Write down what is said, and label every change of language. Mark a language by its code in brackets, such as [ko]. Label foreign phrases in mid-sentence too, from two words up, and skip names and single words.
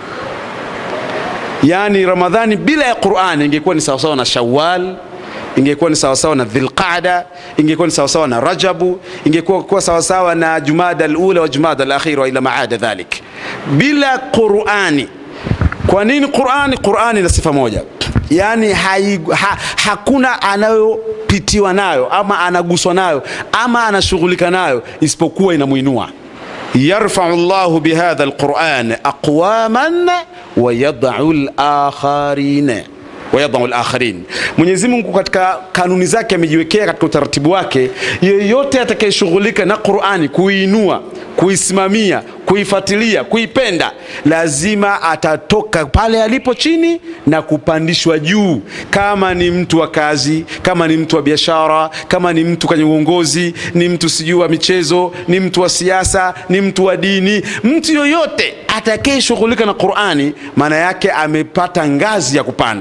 [sw] Yani Ramadhani bila ya Qur'ani ingekuwa ni sawasawa na Shawwal, ingekuwa ni sawasawa na Dhulqa'da, ingekuwa ni sawasawa na Rajabu, ingekuwa sawasawa na Jumada al-ula wa Jumada al-akhira [ar] إلى ما عدا ذلك. [sw] Bila Qur'ani. Kwa nini Qur'ani? Qur'ani na sifa moja, yani hakuna anayopitiwa nayo ama anaguswa nayo ama anashughulika nayo isipokuwa inamuinua. [ar] يرفع الله بهذا القرآن أقواما ويضع الآخرين. [sw] Mwenyezi Mungu katika kanuni zake amejiwekea katika utaratibu wake, yeyote atakayeshughulika na Qur'ani, kuinua, kuisimamia, kuifuatilia, kuipenda, lazima atatoka pale alipo chini na kupandishwa juu. Kama ni mtu wa kazi, kama ni mtu wa biashara, kama ni mtu kwenye uongozi, ni mtu sijui wa michezo, ni mtu wa siasa, ni mtu wa dini, mtu yoyote atakayeshughulika na Qur'ani, maana yake amepata ngazi ya kupanda.